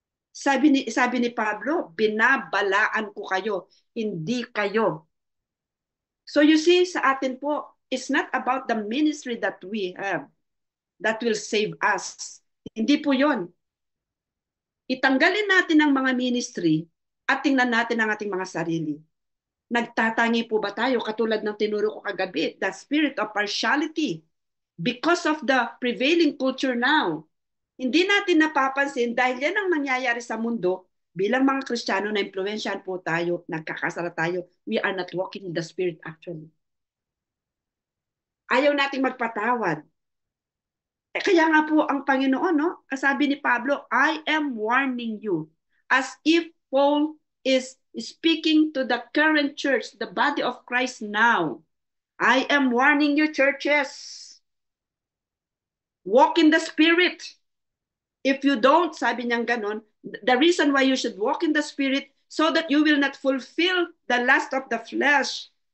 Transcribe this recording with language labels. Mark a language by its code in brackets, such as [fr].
[tl] Sabi ni Pablo, binabalaan ko kayo, hindi kayo. [en] So you see, [tl] sa atin po, [en] it's not about the ministry that we have that will save us. [tl] Hindi po yon. Itanggalin natin ang mga ministry at tingnan natin ang ating mga sarili. Nagtatangi po ba tayo katulad ng tinuro ko kagabi, [en] the spirit of partiality because of the prevailing culture now. [tl] Hindi natin napapansin dahil yan ang nangyayari sa mundo bilang mga Kristiyano na impluwensyahan po tayo, nagkakasala tayo, [en] we are not walking in the spirit actually. [tl] Ayaw nating magpatawad. Kaya nga po ang Panginoon, no? Sabi ni Pablo, [en] I am warning you. As if Paul is speaking to the current church, the body of Christ now. I am warning you, churches. Walk in the Spirit. If you don't, [tl] sabi niyang ganon, [en] the reason why you should walk in the Spirit so that you will not fulfill the lust of the flesh.